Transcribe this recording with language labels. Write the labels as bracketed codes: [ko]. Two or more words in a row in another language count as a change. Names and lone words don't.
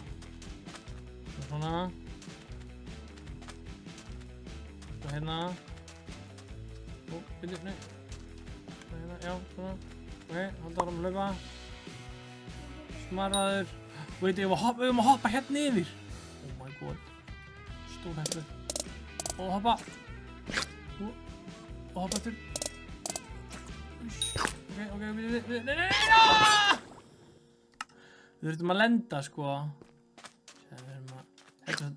[is] Svona. Svo hérna. Byrju, nei. Hérna, já, svona. Ok, halda áram að hlaupa. Smarraður. Veit, við erum að hoppa hérna yfir. [en] Oh my god. [is] Stór hættu. Og hoppa. Og hoppa aftur. Ok, nei. Við þurfum að lenda, sko. Við þurfum að... Eins og